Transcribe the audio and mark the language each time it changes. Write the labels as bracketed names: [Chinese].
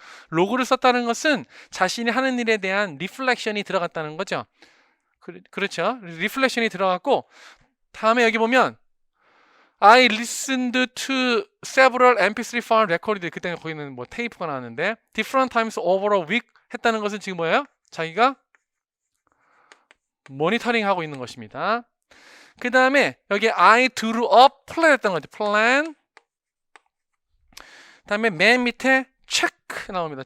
[Korean] 로그를 썼다는 것은 자신이 하는 일에 대한 리플렉션이 들어갔다는 거죠. 그렇죠. 리플렉션이 들어갔고 다음에 여기 보면 [English] I listened to several MP3 file recorded. [Korean] 그때 거기는 테이프가 나왔는데 [English] different times over a week [Korean] 했다는 것은 지금 뭐예요? 자기가 모니터링 하고 있는 것입니다. 그 다음에 여기 [English] I drew up plan [Korean] 했던 거죠. [English] plan. [Korean] 다음에 맨 밑에 check 나옵니다.